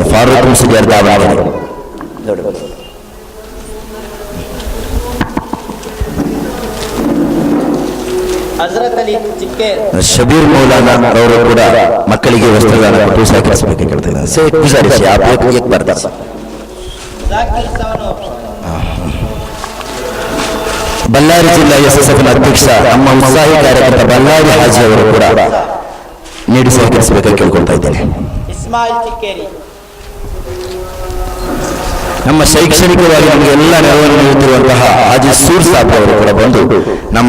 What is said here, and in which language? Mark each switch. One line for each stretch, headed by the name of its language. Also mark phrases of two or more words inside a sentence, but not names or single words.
Kannada: ಫಾರೂಕ್ ಮುಸ್ಲಿಯಾರ್ ದಾವಣಗೆರೆ. ಹಜರತ್ ಅಲಿ ಚಿಕ್ಕೇರಿ. ಶಬೀರ್ ಮೌಲಾನಾ ಅವರು ಕೂಡ ಮಕ್ಕಳಿಗೆ ವಸ್ತ್ರದಾನ ಕೊಟ್ಟು ಸಹಕರಿಸಬೇಕು ಕೇಳ್ತಾ ಇದ್ದಾರೆ.
Hindi: ಗುಜಾರಿಸಿ आप एक बार दस
Kannada: ಜಾಕಿರ್ ಸವಣೂರು. ಬಳ್ಳಾರಿ ಜಿಲ್ಲಾ SSFನ ಅಧ್ಯಕ್ಷ ನಮ್ಮ ಉತ್ಸಾಹಿ ಕಾರ್ಯಕರ್ತ ಬಳ್ಳಾರಿ ಹಾಜಿ ಅವರು ಕೂಡ ನೀಡಿ ಸಹಕರಿಸಬೇಕಾಗಿ ಕೇಳ್ಕೊಳ್ತಾ ಇದ್ದೇನೆ. ಇಸ್ಮಾಯಿಲ್ ಚಿಕ್ಕೇರಿ. ನಮ್ಮ ಶೈಕ್ಷಣಿಕವಾಗಿ ನಮಗೆ ಎಲ್ಲ ನೆರವನ್ನು ನೀಡುತ್ತಿರುವಂತಹ ಹಾಜಿ ಸೂರ್ ಸಾಬ್ ಅವರು ಕೂಡ ಬಂದು ನಮ್ಮ